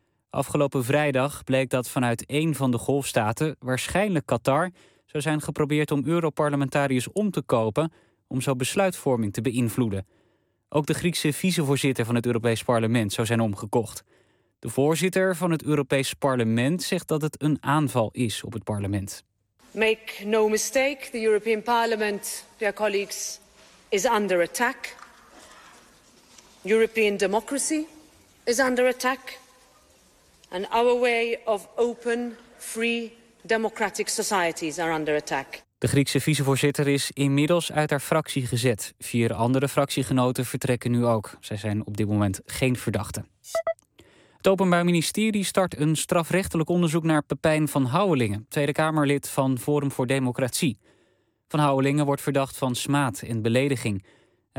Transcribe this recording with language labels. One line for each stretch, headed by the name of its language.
Dutch: Afgelopen vrijdag bleek dat vanuit één van de golfstaten, waarschijnlijk Qatar, zou zijn geprobeerd om Europarlementariërs om te kopen om zo besluitvorming te beïnvloeden. Ook de Griekse vicevoorzitter van het Europees Parlement zou zijn omgekocht. De voorzitter van het Europees Parlement zegt dat het een aanval is op het parlement.
English: Make no mistake, the European Parliament, dear colleagues, is under attack. European democracy is under attack. And our way of open, free, democratic societies are under attack.
Dutch: De Griekse vicevoorzitter is inmiddels uit haar fractie gezet. Vier andere fractiegenoten vertrekken nu ook. Zij zijn op dit moment geen verdachten. Het Openbaar Ministerie start een strafrechtelijk onderzoek naar Pepijn van Houwelingen, Tweede Kamerlid van Forum voor Democratie. Van Houwelingen wordt verdacht van smaad en belediging. Hij